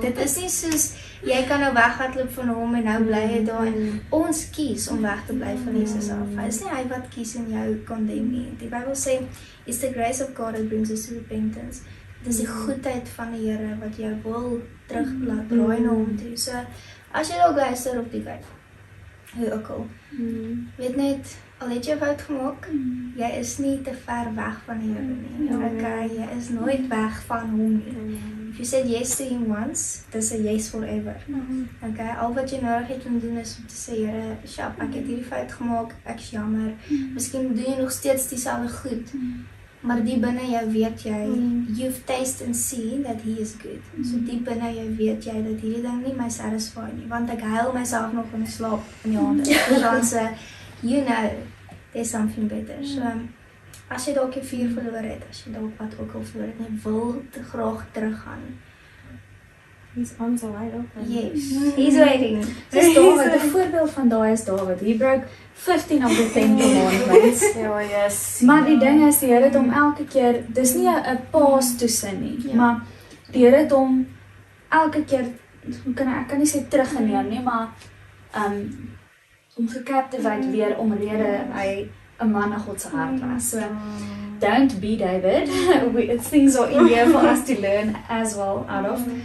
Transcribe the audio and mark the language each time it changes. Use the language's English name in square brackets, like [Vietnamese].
[Afrikaans] Dit is nie soos jy kan nou weghardloop van hom en nou bly jy daar en ons kies om weg te bly van Jesus af. Hy is nie hy wat kies en jou condemn nie. Die Bybel sê, [English] it's the grace of God that brings us to repentance. [Afrikaans] Dit is die goedheid van die Here wat jou wil teruglaat draai na hom toe. So, as jy dalk luister op die kyk, hoe ook al, weet net, al het jy fout gemaak, jy is nie te ver weg van die Here nie. Okay, jy is nooit weg van hom nie. [English] If you said yes to him once, [Afrikaans] dis 'n yes forever. Okay, al wat jy nodig het om te doen is om te sê, Here, sjap, ek het hierdie fout gemaak, ek is jammer. Miskien doen jy nog steeds dieselfde goed, maar diep binne jou weet jy, [English] you've tasted and seen that he is good. [Afrikaans] So diep binne jou weet jy dat hierdie ding nie my satisfy nie, want ek huil myself nog in die slaap in die hande. [English] Dan sê, you know, there's something better. [Afrikaans] So, as jy dalk jou vuur verloor het, as jy dalk wat ook al verloor het, jy wil te graag teruggaan. [English] His arms are wide open. Yes, he's waiting. [Afrikaans] Dis Dawid, 'n voorbeeld van daai is Dawid. [English] He broke 15 of the 10 commandments. Ja, yes. [Afrikaans] Maar die ding is, die Here het hom elke keer, dis nie 'n pause tussen nie, maar die Here het hom elke keer, ek kan nie sê teruggeneem nie, maar om gecaptivate weer omrede hy 'n man na God se hart was. [English] So, don't be David. Things are in here for us to learn as well out of.